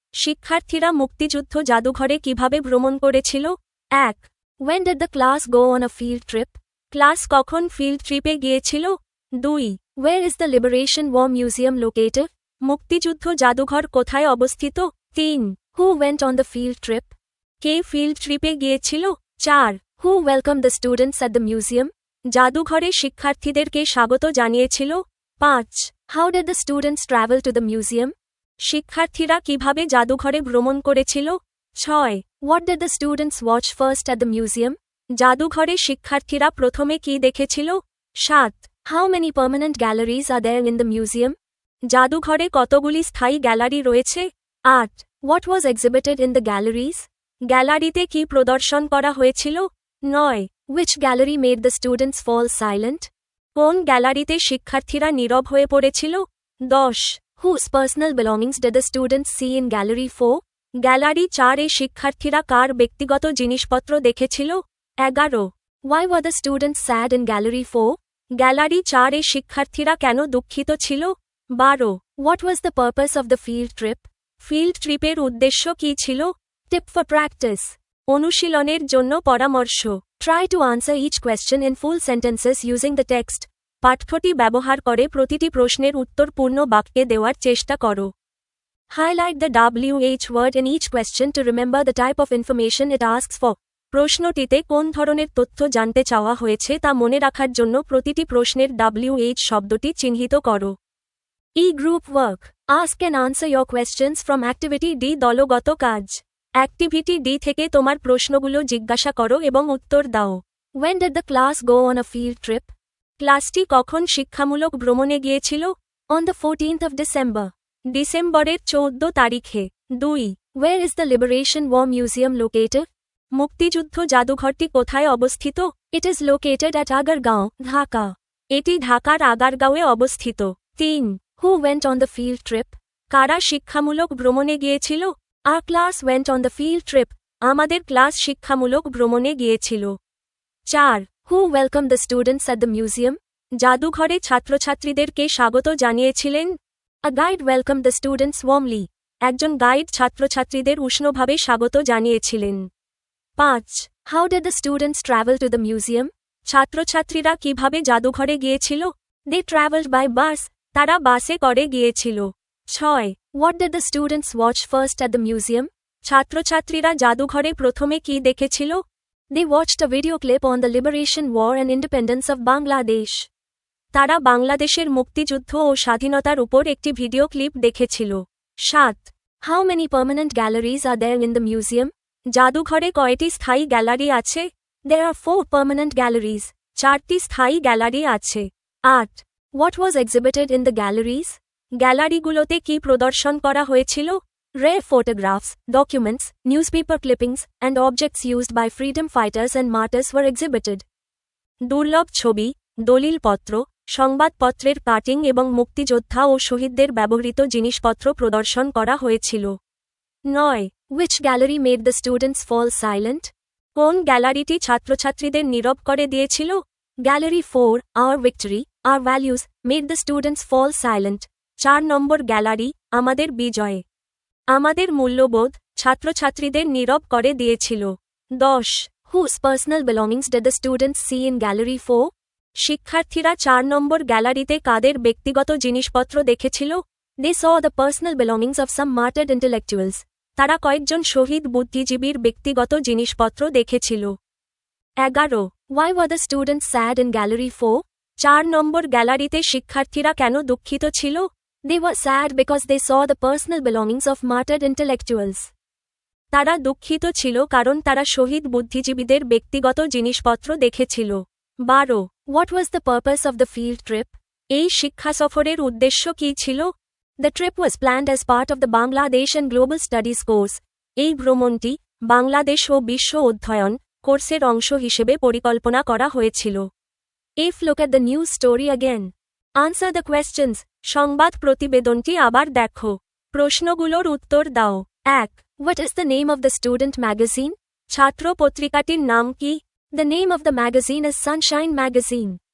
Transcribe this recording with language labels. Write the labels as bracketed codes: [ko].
[bn] শিক্ষার্থীরা মুক্তিযুদ্ধ জাদুঘরে কিভাবে ভ্রমণ করেছিল? 1. [en] When did the class go on a field trip? [bn] Class কখন ফিল্ড ট্রিপে গিয়েছিল? [en] 2. Where is the Liberation War Museum located? [bn] মুক্তিযুদ্ধ জাদুঘর কোথায় অবস্থিত? [en] 3. Who went on the field trip? [bn] K field ট্রিপে গিয়েছিল? [en] 4. Who welcomed the students at the museum? [bn] জাদুঘরে শিক্ষার্থীদেরকে স্বাগত জানিয়েছিল? 5. [en] How did the students travel to the museum? [bn] শিক্ষার্থীরা কিভাবে জাদুঘরে ভ্রমণ করেছিল? 6. [en] What did the students watch first at the museum? [bn] জাদুঘরে শিক্ষার্থীরা প্রথমে কি দেখেছিল? [en] 7. How many permanent galleries are there in the museum? [bn] জাদুঘরে কতগুলি স্থায়ী গ্যালারি রয়েছে? [en] 8. What was exhibited in the galleries? [bn] গ্যালারিতে কি প্রদর্শন করা হয়েছিল? [en] 9. Which gallery made the students fall silent? [bn] কোন গ্যালারিতে শিক্ষার্থীরা নীরব হয়ে পড়েছিল? 10. [en] Whose personal belongings did the students see in gallery 4? [bn] Gallery 4 এ শিক্ষার্থীরা কার ব্যক্তিগত জিনিসপত্র দেখেছিল? 11. [en] Why were the students sad in gallery 4? [bn] Gallery 4 এ শিক্ষার্থীরা কেন দুঃখিত ছিল? [en] 12. What was the purpose of the field trip? [bn] Field ট্রিপের উদ্দেশ্য কী ছিল? [en] Tip for practice. [bn] অনুশীলনের জন্য পরামর্শ। [en] Try to answer each question in full sentences using the text. [bn] পাঠ্যটি ব্যবহার করে প্রতিটি প্রশ্নের উত্তর পূর্ণ বাক্যে দেওয়ার চেষ্টা করো। [en] Highlight the WH word in each question to remember the type of information it asks for. [bn] প্রশ্নটিতে কোন ধরনের তথ্য জানতে চাওয়া হয়েছে তা মনে রাখার জন্য প্রতিটি প্রশ্নের WH শব্দটি চিহ্নিত করো। [en] E-group work. Ask and answer your questions from Activity D. [bn] দলগত কাজ। অ্যাক্টিভিটি ডি থেকে তোমার প্রশ্নগুলো জিজ্ঞাসা করো এবং উত্তর দাও। [en] When did the class go on a field trip? [bn] ক্লাসটি কখন শিক্ষামূলক ভ্রমণে গিয়েছিল? [en] On the 14th of December. [bn] ডিসেম্বরের 14 তারিখে। [en] 2. Where is the Liberation War Museum located? [bn] মুক্তিযুদ্ধ জাদুঘরটি কোথায় অবস্থিত? [en] It is located at Agargaon, Dhaka. [bn] এটি ঢাকার আগারগাঁওয়ে অবস্থিত। [en] 3. Who went on the field trip? [bn] কারা শিক্ষামূলক ভ্রমণে গিয়েছিল? [en] Our class went on the field trip. [bn] আমাদের ক্লাস শিক্ষামূলক ভ্রমণে গিয়েছিল। 4. [en] Who welcomed the students at the museum? [bn] জাদুঘরে ছাত্রছাত্রীদেরকে স্বাগত জানিয়েছিলেন? [en] A guide welcomed the students warmly. [bn] একজন গাইড ছাত্রছাত্রীদের উষ্ণভাবে স্বাগত জানিয়েছিলেন। 5. [en] How did the students travel to the museum? [bn] ছাত্রছাত্রীরা কিভাবে জাদুঘরে গিয়েছিল? [en] They traveled by bus. [bn] তারা বাসে করে গিয়েছিল। 6. [en] What did the students watch first at the museum? [bn] ছাত্রছাত্রীরা জাদুঘরে প্রথমে কি দেখেছিল? [en] They watched a video clip on the liberation war and independence of Bangladesh. [bn] তারা বাংলাদেশের মুক্তিযুদ্ধ ও স্বাধীনতার উপর একটি ভিডিও ক্লিপ দেখেছিল। 7. [en] How many permanent galleries are there in the museum? [bn] জাদুঘরে কয়টি স্থায়ী গ্যালারি আছে? [en] There are 4 permanent galleries. [bn] 4টি স্থায়ী গ্যালারি আছে। [en] 8. What was exhibited in the galleries? [bn] গ্যালারিগুলোতে কি প্রদর্শন করা হয়েছিল? [en] Rare photographs, documents, newspaper clippings, and objects used by freedom fighters and martyrs were exhibited. [bn] দুর্লভ ছবি, দলিলপত্র, সংবাদপত্রের কাটিং এবং মুক্তিযোদ্ধা ও শহীদদের ব্যবহৃত জিনিসপত্র প্রদর্শন করা হয়েছিল। 9. [en] Which gallery made the students fall silent? [bn] কোন গ্যালারিটি ছাত্রছাত্রীদের নীরব করে দিয়েছিল? [en] Gallery 4, Our Victory, Our Values, made the students fall silent. [bn] 4 number gallery, আমাদের বিজয়, আমাদের মূল্যবোধ, ছাত্রছাত্রীদের নীরব করে দিয়েছিল। 10. [en] Whose personal belongings did the students see in Gallery 4? [bn] শিক্ষার্থীরা 4 নম্বর গ্যালারিতে কাদের ব্যক্তিগত জিনিসপত্র দেখেছিল? [en] They saw the personal belongings of some martyred intellectuals. [bn] তারা কয়েকজন শহীদ বুদ্ধিজীবীর ব্যক্তিগত জিনিসপত্র দেখেছিল। 11. [en] Why were the students sad in Gallery 4? [bn] 4 নম্বর গ্যালারিতে শিক্ষার্থীরা কেন দুঃখিত ছিল? [en] They were sad because they saw the personal belongings of martyred intellectuals. [bn] তারা দুঃখিত ছিল কারণ তারা শহীদ বুদ্ধিজীবীদের ব্যক্তিগত জিনিসপত্র দেখেছিল। 12. [en] What was the purpose of the field trip? [bn] এই শিক্ষা সফরের উদ্দেশ্য কী ছিল? [en] The trip was planned as part of the Bangladesh and Global Studies course. [bn] এই ভ্রমণটি বাংলাদেশ ও বিশ্ব অধ্যয়ন কোর্সের অংশ হিসেবে পরিকল্পনা করা হয়েছিল। [en] If look at the news story again. Answer the questions. [bn] সংবাদ প্রতিবেদনটি আবার দেখো। প্রশ্নগুলোর উত্তর দাও। 1. [en] What is the name of the student magazine? [bn] ছাত্র পত্রিকাটির নাম কি? [en] The name of the magazine is Sunshine Magazine.